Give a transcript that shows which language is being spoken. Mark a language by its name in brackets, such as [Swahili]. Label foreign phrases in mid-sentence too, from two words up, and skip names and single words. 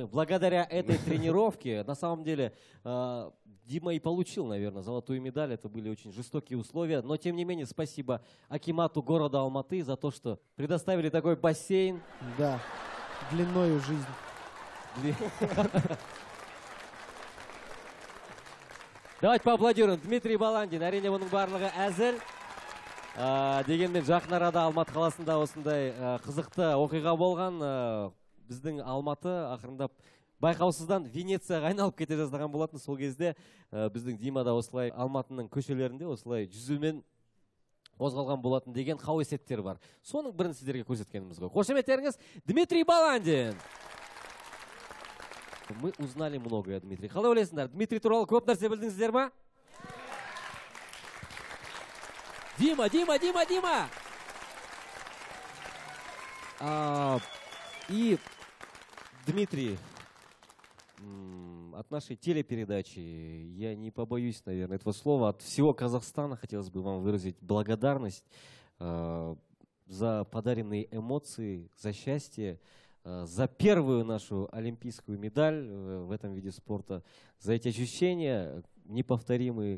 [Russian] Благодаря этой тренировке, на самом деле, Дима и получил, наверное, золотую медаль. Это были очень жестокие условия. Но, тем не менее, спасибо акимату города Алматы за то, что предоставили такой бассейн. Да, длиною жизнь. Давайте поаплодируем. Дмитрий Баландин. [Kazakh] Әрине бұның барлығы әзіл. Дегенмен жақын арада Алматы қаласында осындай қызықты оқиға болған. Біздің Алматы ақырындап байқаусыздан Венецияға айналып кете жаздаған болатын. Сол кезде біздің Дима да осылай Алматының көшелерінде осылай жүзумен қозғалған болатын деген қауесеттер бар. Соның бірін сіздерге көрсеткеніміз ғой. Қошеметтеріңіз Дмитрий Баландин. [Russian] Мы узнали многое, Дмитрий. [Kazakh] Қалай ойлайсыңдар? Дмитрий туралы көп нәрсе білдіңіздер ма? Дима! [Russian] И Дмитрий, от нашей телепередачи, я не побоюсь, наверное, этого слова, от всего Казахстана хотелось бы вам выразить благодарность за подаренные эмоции, за счастье, за первую нашу олимпийскую медаль в этом виде спорта, за эти ощущения неповторимые.